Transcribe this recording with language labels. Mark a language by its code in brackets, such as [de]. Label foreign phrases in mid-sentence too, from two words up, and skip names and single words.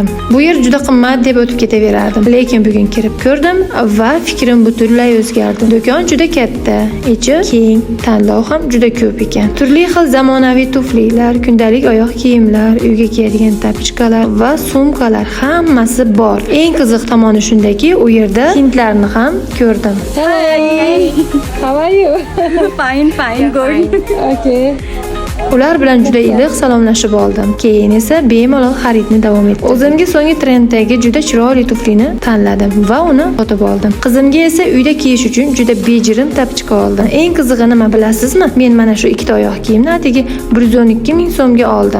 [uz] Bu yer juda qimmat deb o'tib ketaverardim. Lekin bugun kirib ko'rdim va fikrim butunlay o'zgardi. Do'kon juda katta, ichi keng, tanlov ham juda ko'p ekan. Turli xil zamonaviy tuflilar, kundalik oyoq kiyimlar, uyga kiyadigan tapichkalar va sumkalar hammasi bor. Eng qiziq tomoni shundaki, u yerda hindlarni ham ko'rdim. [en] Hi. How are you? Fine, good. Okay. [uz] Ular bilan juda iliq salomlashib oldim. Keyin esa bemalol xaridni davom etdim. O'zimga so'nggi trenddagi juda chiroyli tuflini tanladim va uni sotib oldim. Qizimga esa uyda kiyish uchun juda bejirim tapichka oldim. Eng qizig'i nima bilasizmi? Men mana shu ikkita oyoq kiyimni atigi 112 ming so'mga oldim.